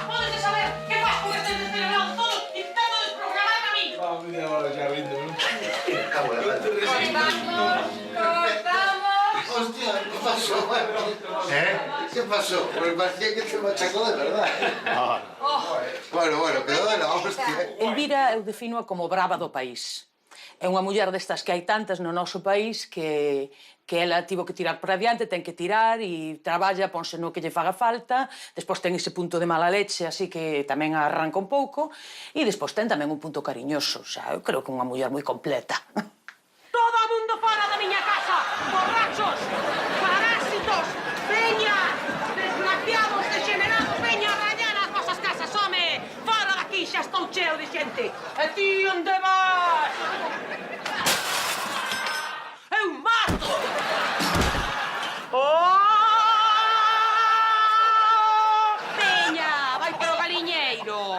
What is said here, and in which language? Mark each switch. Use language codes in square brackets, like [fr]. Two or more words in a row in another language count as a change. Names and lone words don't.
[es] ¿Puedes de saber qué pasa con estos descerebrados todos intentando desprogramarme a mí? Cortamos. Hostia, ¿qué pasó? ¿Qué pasó? Pues parecía que te machacó de verdad. Bueno, quedó de la hostia. [gl] Elvira eu defino como brava do país. É unha muller destas que hai tantas no noso país que ela tivo que tirar para adiante, ten que tirar e traballa, ponse no que lle faga falta, despois ten ese punto de [es] mala leche, [gl] así que tamén arranca un pouco, e despois ten tamén un punto cariñoso, xa, eu creo que é unha muller moi completa. [es] ¡Todo el mundo fuera de mi casa! ¡Borrachos! ¡Parásitos! ¡Peña! ¡Desgraciados, degenerados! [gl] ¡Veña a rayar as vosas casas, home! ¡Fora daqui, xa estou cheo de xente! E ti onde vas? Eu mato! Oh! Peña, vai pro galiñeiro!